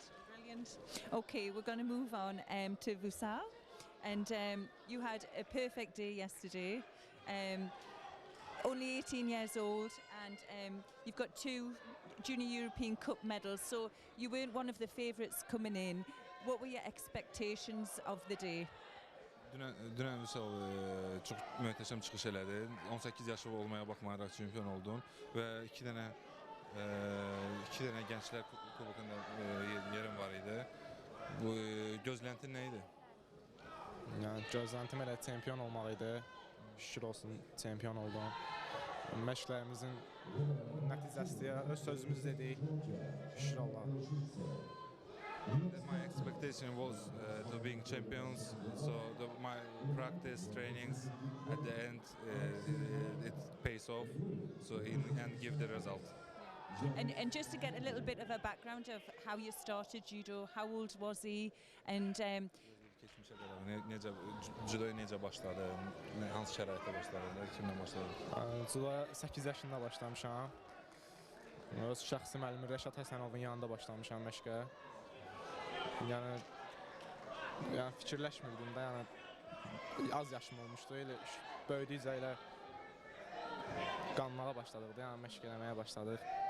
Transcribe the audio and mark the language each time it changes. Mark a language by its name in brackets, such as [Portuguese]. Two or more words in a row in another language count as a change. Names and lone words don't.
[English] Okay, we're going to move on to Vusal, and you had a perfect day yesterday. Only 18 years old, and you've got 2 Junior European Cup medals, so you weren't one of the favourites coming in. What were your expectations of the day? [Azerbaijani] Dünən Vüsal çox möhtəşəm çıxış elədi. 18 yaşı olmaya baxmayaraq çempion oldun və 2 dənə gənclər kubokunda yerin var idi. Bu gözləntin nə idi? Yəni gözləntim elə çempion olmaq idi. Şükür olsun çempion oldum. Məşqlərimizin nəticəsi öz sözümüzü dedik. Şükür Allah. [English] My expectation was to being champions. So my practice trainings at the end it pays off. So in the end give the result. And just to get a little bit of a background of how you started judo, how old was he, and [Azerbaijani] Keçmişə qədər judoya necə başladı, hansı şəraitdə başladı, kimlə başladı? Judoya 8 yaşında başlamışam. Öz şəxsi müəllim Rəşad Həsənovun yanında başlamışam məşqə. Yəni fikirləşmirdim də, yəni az yaşım olmuşdu, elə böyüdükcə elə qanmağa başladıq da, yəni məşq eləməyə başladıq.